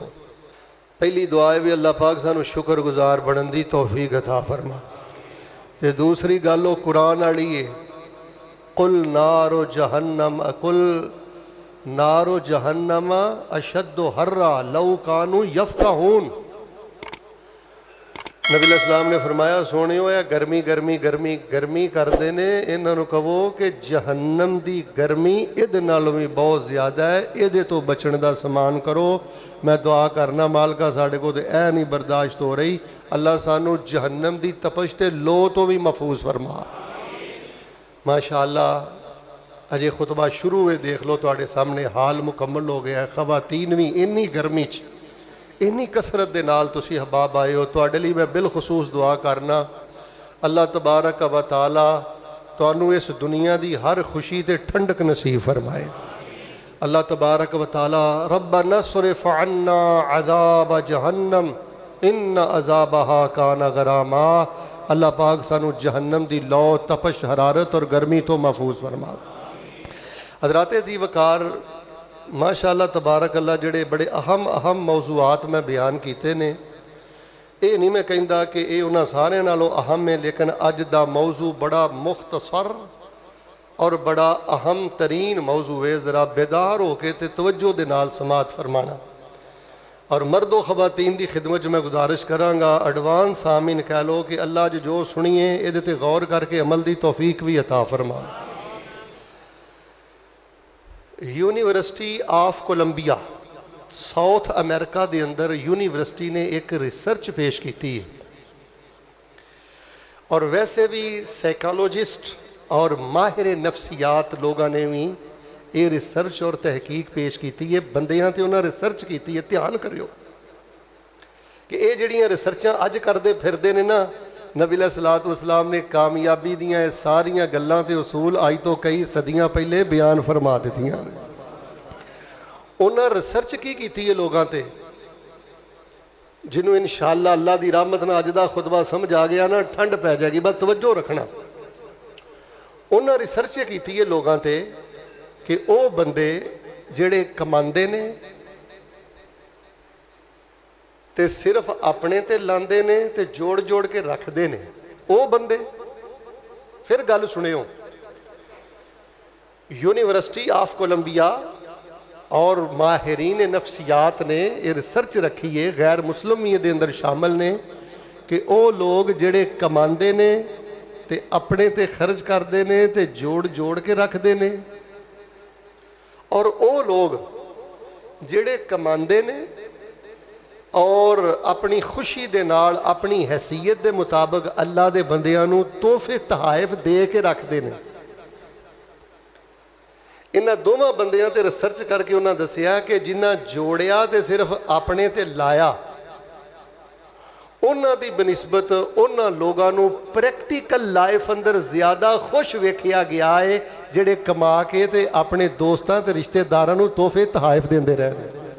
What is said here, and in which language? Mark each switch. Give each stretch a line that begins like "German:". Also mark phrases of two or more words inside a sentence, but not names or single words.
Punjabi: پہلی دعا ہے بھی اللہ پاک سانو شکر گزار بنن دی توفیق عطا فرما. تے دوسری گل وہ قرآن والی ہے،
Arabic: قل نار جہنم اشد حرا لو کانوا یفقہون.
Punjabi: نبی
Arabic: علیہ السلام
Punjabi: نے فرمایا سونے ہویا گرمی گرمی گرمی گرمی کردے نے، انہاں نوں کہو کہ جہنم دی گرمی ادھے نالوں بھی بہت زیادہ ہے، ادھے تو بچن دا سامان کرو. میں دعا کرنا مالکا ساڈے کو تے اے نہیں برداشت ہو رہی، اللہ سانو جہنم دی تپش تے لو تو بھی محفوظ فرما. ماشاءاللہ اجے خطبہ شروع ہوئے دیکھ لو تواڈے سامنے حال مکمل ہو گیا ہے. خواتین بھی انی گرمی چ انی کثرت دے نال تسی احباب آئے ہو، تواڈے لیے میں بالخصوص دعا کرنا
Arabic: اللہ تبارک و تعالی
Punjabi: تانوں اس دنیا دی ہر خوشی تے ٹھنڈک نصیب فرمائے.
Arabic: اللہ تبارک و تعالی ربنا اصرف عنا عذاب جہنم ان عذابها کان غراما.
Punjabi: اللہ پاک سانو جہنم دی لو تپش حرارت اور گرمی تو محفوظ فرما. حضرات عزیز وقار
Arabic: ماشاءاللہ تبارک اللہ
Punjabi: جڑے بڑے اہم موضوعات میں بیان کیتے نے، اے نہیں میں کہندا کہ اے انہاں سارے نالوں اہم ہے، لیکن اج دا موضوع بڑا مختصر اور بڑا اہم ترین موضوع ہے. ذرا بیدار ہو کے تے توجہ دے نال سماعت فرمانا. اور مرد و خواتین دی خدمت میں گزارش کراں گا، ایڈوانس آمین کہہ لو کہ اللہ جو سنیے اے تے غور کر کے عمل دی توفیق بھی عطا فرما. یونیورسٹی آف کولمبیا ساؤتھ امریکہ دے اندر یونیورسٹی نے ایک ریسرچ پیش کیتی ہے، اور ویسے بھی سائیکالوجسٹ اور ماہر نفسیات لوگوں نے بھی یہ ریسرچ اور تحقیق پیش کیتی ہے. بندیاں تے انہاں ریسرچ کیتی ہے، دھیان کریو کہ یہ جڑیاں ریسرچاں اج کردے پھردے نے نا، نبی
Arabic: علیہ السلام
Punjabi: نے کامیابی دیاں یہ ساریاں گلاں تے اصول آج تو کئی صدیاں پہلے بیان فرما دیتیاں. انہاں ریسرچ کی کیتی ہے لوگاں تے، جنہوں انشاءاللہ اللہ دی رحمت نہ اج دا خطبہ سمجھ آ گیا نا، ٹھنڈ پہ جائے گی، بس توجہ رکھنا. انہاں ریسرچ کیتی ہے لوگاں تے کہ او بندے جڑے کماندے نے تے صرف اپنے تے لاندے نے تے جوڑ جوڑ کے رکھ دے نے، او بندے. پھر گل سنیو، یونیورسٹی آف کولمبیا اور ماہرین نفسیات نے یہ ریسرچ رکھی ہے، غیر مسلم یہ دے اندر شامل نے، کہ او لوگ جڑے کماندے نے تے اپنے تے خرچ کر دے نے تے جوڑ جوڑ کے رکھ دے نے، اور او لوگ جڑے کماندے نے اور اپنی خوشی دے نال اپنی حیثیت دے مطابق اللہ دے بندیاں نوں تحفے تحائف دے کے رکھ دے نے. انہاں دوواں بندیاں تے ریسرچ کر کے انہاں دسیا کہ جنہاں جوڑیا تے صرف اپنے تے لایا، انہاں دی بنسبت انہاں لوگاں نوں
English: practical life
Punjabi: اندر زیادہ خوش ویکھیا گیا ہے جڑے کما کے تے اپنے دوستاں تے رشتہ داراں نوں تحفے تحائف دیندے رہے.